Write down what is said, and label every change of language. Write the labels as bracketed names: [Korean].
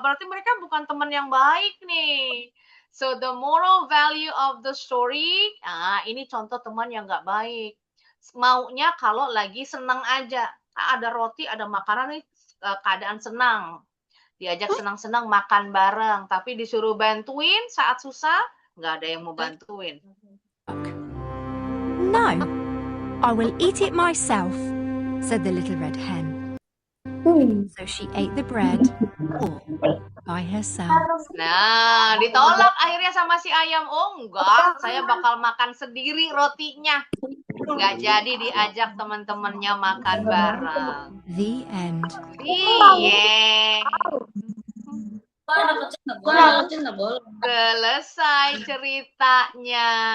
[Indonesian] Berarti mereka bukan teman yang baik nih. [English] So the moral value of the story, [Indonesian] ini contoh teman yang nggak baik. Maunya kalau lagi senang aja. Ada roti, ada makanan nih, keadaan senang. Diajak senang-senang makan bareng, tapi disuruh bantuin saat susah, nggak ada yang mau bantuin. [English] No, I will eat it myself, said the little red hen. So she ate the bread all by herself. [Indonesian] Nah, ditolak akhirnya sama si ayam. Oh enggak, saya bakal makan sendiri rotinya. Nggak jadi diajak teman-temannya makan bareng. [English] The end. [Indonesian] Iya. Selesai ceritanya.